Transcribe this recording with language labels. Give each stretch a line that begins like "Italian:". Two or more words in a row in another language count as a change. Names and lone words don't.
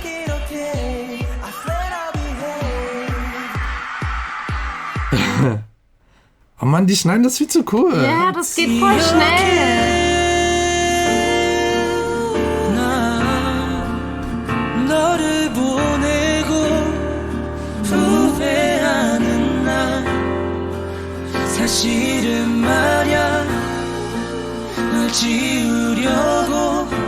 German: Oh Mann, die schneiden das viel zu cool. Ja, das geht voll schnell.
Korean: 너를 보내고 후회하는 날 사실은 말야 널 지우려고